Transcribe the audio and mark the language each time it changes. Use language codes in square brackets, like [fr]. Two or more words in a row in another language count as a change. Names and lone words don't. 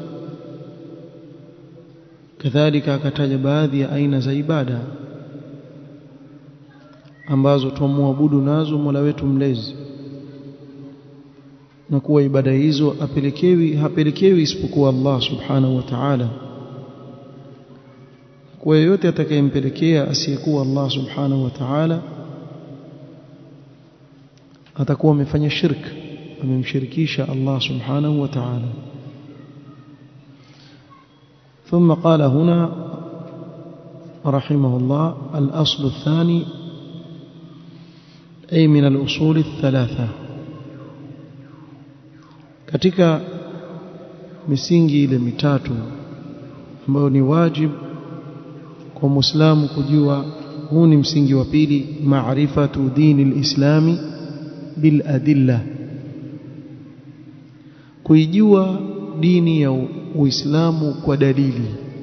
[sw] kadhalika akataja baadhi ya aina za ibada ambazo tumwabudu nazo Mola wetu mlezi, na kuwa ibada hizo hapelekewi isipokuwa [ar] الله سبحانه وتعالى. [sw] kwa yote atakayempelekea asiyekuwa [ar] الله سبحانه وتعالى [sw] atakuwa amefanya shirk, amemshirikisha [ar] الله سبحانه وتعالى. ثم قال هنا رحمه الله الأصل الثاني، أي من الأصول الثلاثة، [sw] katika misingi ile mitatu ambayo ni wajibu kwa Muislamu kujua. huu ni msingi wa pili, [ar] معرفة دين الإسلام بالأدلة, [sw] kuijua dini ya Uislamu kwa dalili.